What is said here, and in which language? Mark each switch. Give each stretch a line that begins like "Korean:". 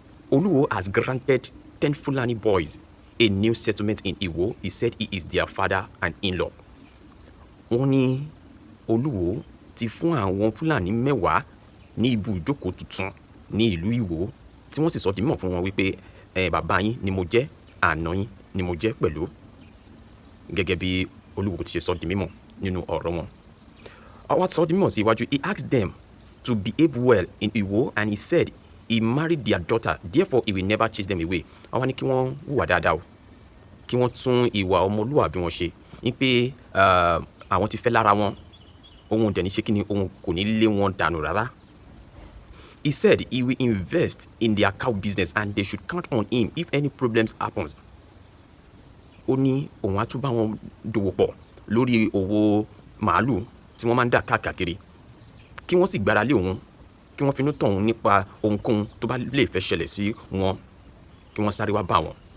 English: Olúwo has granted 10 Fulani boys a new settlement in Iwo. He said he is their father and in-law.
Yoruba: Wọ́n ní Olúwo ti fún àwọn Fúlàní 10 ní ibù ìjókòó tuntun ní ìlú Ìwó tí wọ́n sì sọ di mímọ̀ fún wọn wípé bàbá yín ni mo jẹ́, àná yín ni mo jẹ́ pẹ̀lú, gẹ́gẹ́ bí Olúwo ti ṣe sọ di mímọ̀ nínú ọ̀rọ̀ wọn. Àwọn sọ di mímọ̀ sí iwájú.
English: He asked them to behave well in Iwo and he said he married their daughter, therefore he will never chase them away.
Yoruba: Àwọn ní kí wọ́n hùwà dáadáa o, kí wọ́n tún ìwà ọmọlúwàbí wọn ṣe, ní pé àwọn ti fẹ́ lára wọn, òun dẹ̀ ní ṣe kí ni, òun kò ní lé wọn dànù rárá.
English: He said he will invest in their cow business and they should count on him if any problems happens.
Yoruba: Ó ní òun á tún bá wọn dòwò pọ̀ lórí òwò màálù tí wọ́n máa ń dà káàkiri, kí wọ́n sì gbára lé òun, kí wọ́n finú tọ̀ òun nípa ohunkóhun tó bá lè fẹ́ ṣẹlẹ̀ sí wọn, kí wọ́n sáré wá bá wọn.